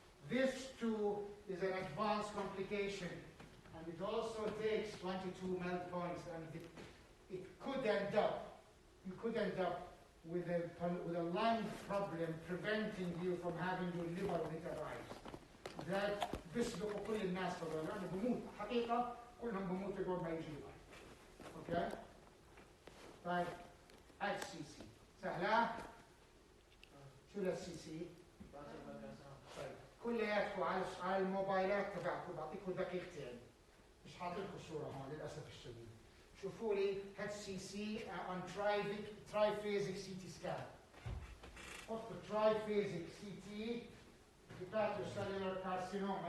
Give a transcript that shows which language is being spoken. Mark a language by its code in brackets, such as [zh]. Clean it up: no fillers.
[en] This too is an advanced complication, and it also takes 22 melt points, and it could end up, you could end up with a lung problem preventing you from having your liver when it arrives. [ar] That بيسبقوا كل الناس طبعا لأنه بموت حقيقة كلهم بموتوا قبل ما يجي. [en] Okay? [ar] طيب HCC سهلة؟ شو الHCC؟ طيب كلياتكم على الموبايلات تبعكم بعطيكم دقيقتين. مش حاطط لكم صورة هون للأسف الشديد. شوفوا لي HCC on triphasic CT scan. حطوا [en] triphasic CT Hepatocellular carcinoma.